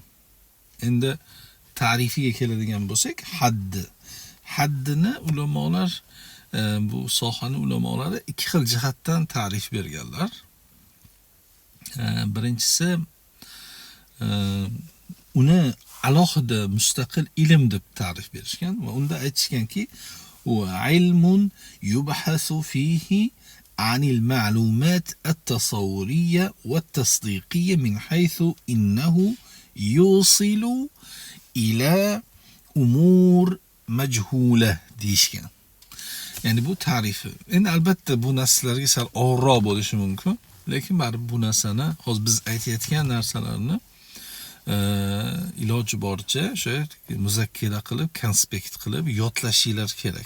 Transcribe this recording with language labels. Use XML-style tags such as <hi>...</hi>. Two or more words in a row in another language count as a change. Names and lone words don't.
<uz>Endi ta'rifiga keladigan bo'lsak, haddini ulamolar bu sohani ulamolari ikki xil jihatdan ta'rif berganlar. Birinchisi uni alohida mustaqil ilm deb ta'rif berishgan va unda aytishganki, u</uz> <ar>علم يبحث فيه عن المعلومات التصورية والتصديقية من حيث إنه يوصل إلى أمور مجهولة</ar> <uz>deyishgan. Ya'ni bu ta'rifi. Endi albatta bu narsalarga sal og'irroq bo'lishi mumkin, lekin baribir bu narsani hozir biz aytayotgan narsalarni iloji boricha o'sha muzakkira qilib, konspekt qilib yodlashinglar kerak.</uz>